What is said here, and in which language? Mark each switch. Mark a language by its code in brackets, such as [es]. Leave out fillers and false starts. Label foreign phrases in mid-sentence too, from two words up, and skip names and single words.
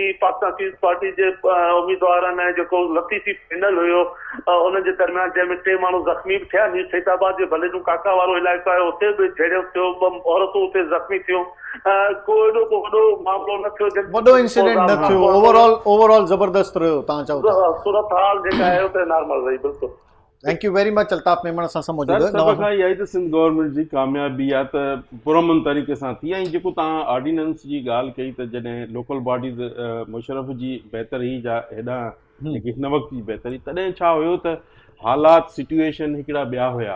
[sd] पाकिस्तान पीस पार्टी जे उम्मीदवारनि ऐं जेको लतीफ़ी पैनल हुयो उन जे दरमियान, जंहिंमें 3 माण्हू ज़ख़्मी बि थिया। न्यू फैज़ाबाद जे भलेजू काका वारो इलाइक़ो आहे, उते बि जहिड़ो थियो, 2 औरतूं उते ज़ख़्मी थियूं। को वॾो मामिलो न थियो, वॾो इंसिडेंट न थियो। ओवरऑल ज़बरदस्त रहियो तव्हां चओ था? सूरत हाल जेका आहे उते नॉर्मल रही। बिल्कुलु, [en] thank you very much [sd] अल्ताफ़ मेमन असां सां मौजूदु आहे। सभ खां इहा ई त सिंध गवर्नमेंट जी कामयाबी आहे त पुरअमन तरीक़े सां थी। ऐं जेको तव्हां ऑर्डिनेंस जी ॻाल्हि कई त जॾहिं [en] local bodies [sd] मुशरफ जी बहितरी जा हेॾां हिन वक़्त जी बहितरी, तॾहिं छा हुयो त हालात सिचुएशन हिकिड़ा ॿिया हुया।